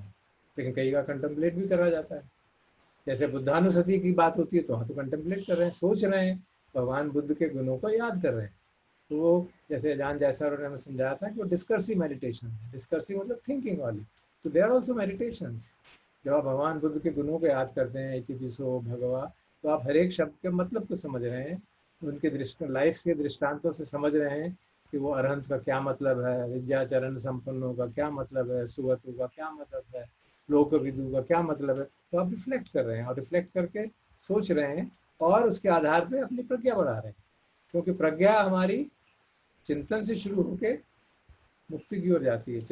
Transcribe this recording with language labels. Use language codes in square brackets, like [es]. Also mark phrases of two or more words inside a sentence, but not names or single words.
[hi] लेकिन कई का कंटेम्पलेट भी करा जाता है। जैसे बुद्धानुसति की बात होती है तो हाँ, तो कंटेम्पलेट कर रहे हैं, सोच रहे हैं, भगवान बुद्ध के गुणों को याद कर रहे हैं। तो वो जैसे अजान जैसा उन्होंने हमें समझाया था कि वो [en] discursive meditation [hi] है। डिस्कर्सिव मतलब थिंकिंग वाली। तो [en] there are also meditations. [hi] जब आप भगवान बुद्ध के गुणों को याद करते हैं, [pi] इति पिसो भगवा, [hi] तो आप हर एक शब्द के मतलब को समझ रहे हैं, उनके लाइफ के दृष्टांतों से समझ रहे हैं कि वो अरहंत का क्या मतलब है, विद्याचरण संपन्नों का क्या मतलब है, सुगतों का क्या मतलब है, लोक विदु का क्या मतलब है। तो आप रिफ्लेक्ट कर रहे हैं, और रिफ्लेक्ट करके सोच रहे हैं और उसके आधार पे अपनी प्रज्ञा बढ़ा रहे हैं, क्योंकि प्रज्ञा हमारी चिंतन से शुरू होके मुक्ति की ओर जाती है।